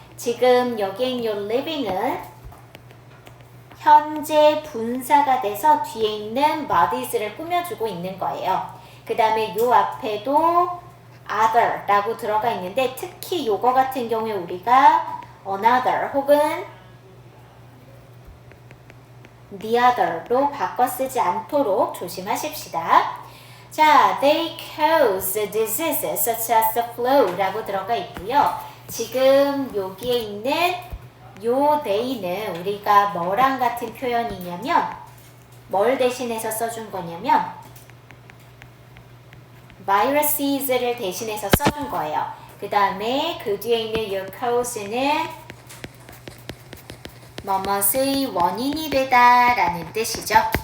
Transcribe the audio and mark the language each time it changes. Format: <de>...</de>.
<ko>지금 여기에 있는 living은 현재 분사가 돼서 뒤에 있는 bodies를 꾸며주고 있는 거예요. 그 다음에 요 앞에도 other 라고 들어가 있는데 특히 요거 같은 경우에 우리가 another 혹은 the other로 바꿔 쓰지 않도록 조심하십시다.</ko> <en>자, they cause diseases such as the flu</en> <ko>라고 들어가 있고요. 지금 여기에 있는 요 they는 우리가 뭐랑 같은 표현이냐면 뭘 대신해서 써준 거냐면 viruses를 대신해서 써준 거예요. 그 다음에 그 뒤에 있는 your cause는 뭐뭇의 원인이 되다 라는 뜻이죠.</ko>